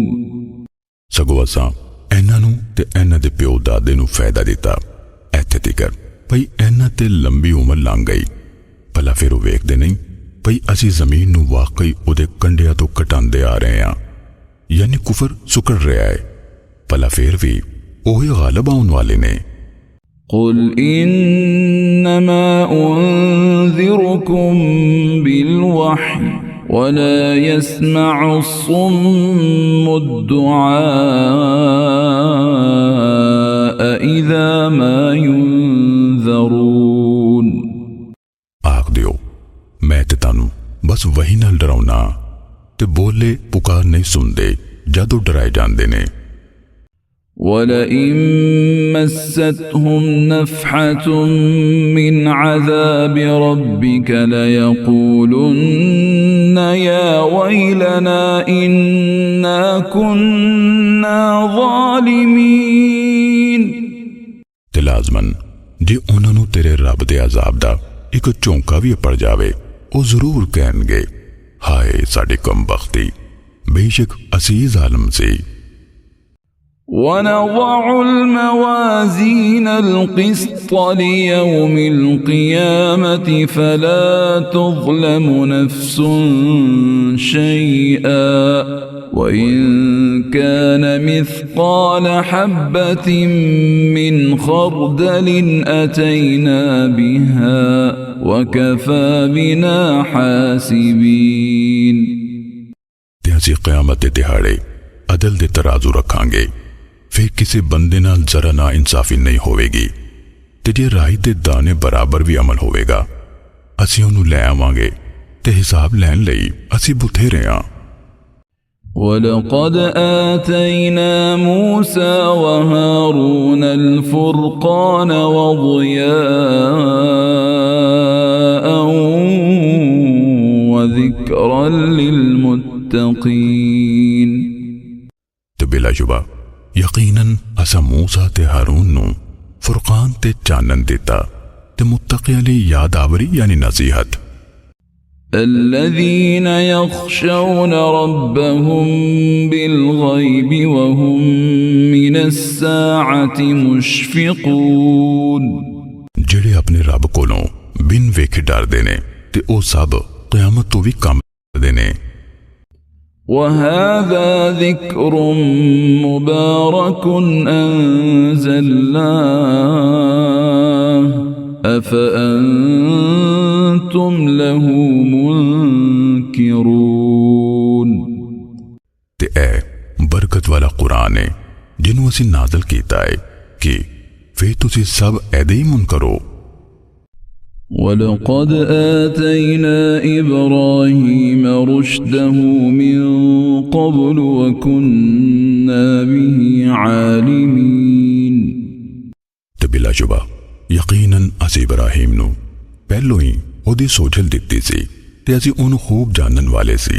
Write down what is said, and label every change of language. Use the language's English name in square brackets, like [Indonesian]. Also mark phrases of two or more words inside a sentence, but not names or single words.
[Punjabi] سگوں اساں انہاں نوں تے انہاں دے پیو دادے نوں فائدہ دتا ایتھے تکر بھئی انہاں تے لمبی عمر لنگھ گئی، بھلا فیر وہ ویکھدے نہیں بھئی اسیں زمین نوں واقعی اوہدے کنڈھیاں تو گھٹاندے آ رہے ہاں، یعنی کفر سکڑ رہا ہے، بھلا فیر بھی اوہی غالب آؤن والے نے. [Arabic] قل إنما أنذركم بالوحي ولا يسمع الصم الدعاء إذا ما ينذرون। [Punjabi] آکھ دیو میں تے تانوں بس وحی نال ڈراؤنا، تے بولے پکار نہیں سنتے جدوں ڈرائے جاتے نے. [Arabic] ولئن مستهم نفحة من عذاب ربك ليقولن يا ويلنا إنا كنا ظالمين. [Punjabi] تے لازماً جے انہوں نے تیرے رب دے عذاب دا ایک جھونکا بھی پڑ جاوے وہ ضرور کہنگے ہائے ساڈی کمبختی، بیشک اسی ظالم سی. [Arabic] ونضع الموازين القسط ليوم القيامة فلا تظلم نفس شيئا وإن كان مثقال حبة من خردل أتينا بها وكفى بنا حاسبين. [Punjabi] تے اسیں قیامت دے دیہاڑے عدل دے ترازو رکھانگے، فیر کسی بندے نال ذرا نا انصافی نہیں ہووے گی تے جے رائی دے دانے برابر بھی عمل ہووے گا اسیں اونوں لے آوانگے تے حساب لین لئی اسیں بتھیرے ہاں. [Arabic] ولقد آتينا موسى وهارون الفرقان وضياء وذكرا للمتقين. [Punjabi] تے بلاشبہ یقیناً اساں موسیٰ تے ہارون نوں فرقان تے چانن دتا تے متقیاں لئی یادآوری یعنی نصیحت. [Arabic] الذين يخشون ربهم بالغيب وهم من الساعة मुश्फिकून। [Punjabi] جیہڑے اپنے رب کولوں بن ویکھے ڈردے نے تے او سب قیامت تو بھی کم کردے نے. [Arabic] وهذا ذكر مبارك أنزلناه أفأنتم له منكرون। [Punjabi] تے اے برکت والا قرآن ہے جنہوں اسی نازل کیتا ہے کہ فیر تسی سب ایہدے ہی منکر ہو. [Arabic] ولقد آتينا إبراهيم رشده من قبل وكنا به عالمين. [Punjabi] تے بلاشبہ یقیناً اسی ابراہیم نوں پہلوں ہی اوہدی سوجھل دتی سی تے اسی اونوں خوب جانن والے سی.